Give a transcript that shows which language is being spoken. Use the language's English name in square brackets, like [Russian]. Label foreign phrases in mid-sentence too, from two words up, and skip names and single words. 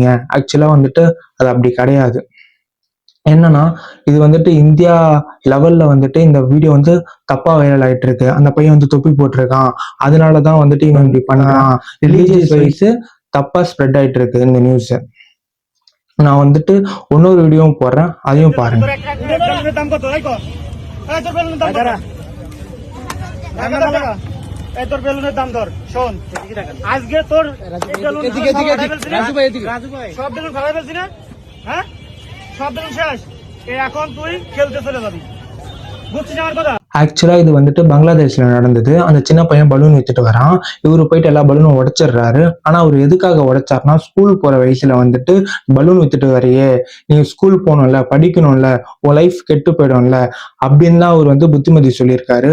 [Tamil] ஆக்சுவலா வந்துட்டு அது அப்படி கிடையாது. என்னன்னா, இது வந்துட்டு இந்தியா லெவல்ல வந்துட்டு இந்த வீடியோ வந்து தப்பா வைரல் ஆயிட்டு இருக்கு. அந்த பையன் வந்து தொப்பி போட்டிருக்கான், அதனாலதான் வந்துட்டு இவன் இப்படி பண்றான். [English] religious wise [Tamil] தப்பா ஸ்ப்ரெட் ஆயிட்டு இருக்கு இந்த நியூஸ். நான் வந்துட்டு இன்னொரு வீடியோவும் போடுறேன், அதையும் பாருங்க. [Bangla] তোর বেলুনের দাম ধর শোন আজকে তোর সব বেলুন ফেলাই ফেলছি না, হ্যাঁ সব বেলুন শেষ। এখন তুই খেলতে চলে যাবি, বুঝছিস আমার কথা? [Tamil] ஆக்சுவலா இது வந்துட்டு பங்களாதேஷ்ல நடந்தது. அந்த சின்ன பையன் பலூன் வித்துட்டு வரான். இவரு போயிட்டு எல்லா பலூனும் உடைச்சிடுறாரு. ஆனா அவர் எதுக்காக உடைச்சாருன்னா, ஸ்கூல் போற வயசுல வந்துட்டு பலூன் வித்துட்டு வரையே, நீ ஸ்கூல் போகணும்ல, படிக்கணும்ல, உன் லைஃப் கெட்டு போயிடும்ல அப்படின்னு தான் அவர் வந்து புத்திமதி சொல்லியிருக்காரு.